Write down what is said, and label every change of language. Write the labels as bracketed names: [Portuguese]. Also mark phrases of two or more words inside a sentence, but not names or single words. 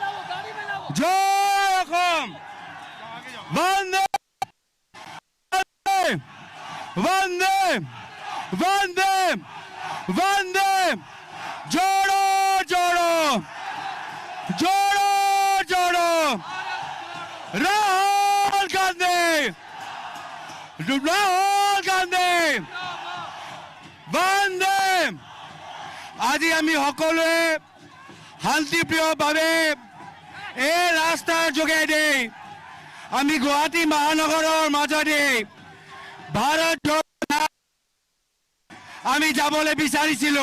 [Hindi] जय खोम, वंदे वंदे वंदे वंदे, जोड़ो जोड़ो, जोड़ो जोड़ो, राहुल गांधी, राहुल गांधी, वंदे। [Assamese] আজি আমি সকলোৱে শান্তিপ্ৰিয়ভাৱে এই ৰাস্তাৰ যোগেদি আমি গুৱাহাটী মহানগৰৰ মাজেদি ভাৰত আমি যাবলৈ বিচাৰিছিলো।